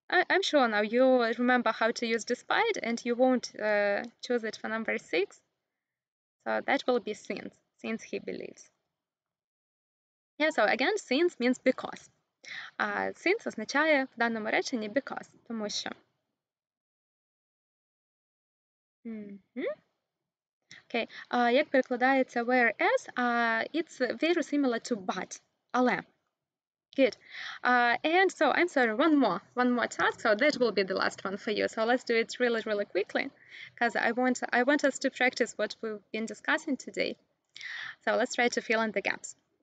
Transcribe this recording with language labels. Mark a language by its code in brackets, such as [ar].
[en] I'm sure now you remember how to use despite, and you won't choose it for number 6. So that will be since he believes. Yeah, so again, since means because. [uk] Since означає в даному реченні because, тому що. [en] Okay. [uk] Як перекладається whereas? [en] It's very similar to but, [uk] але. [en] Good. And so, I'm sorry, one more task. So that will be the last one for you. So let's do it really, really quickly, because I want us to practice what we've been discussing today. So let's try to fill in the gaps.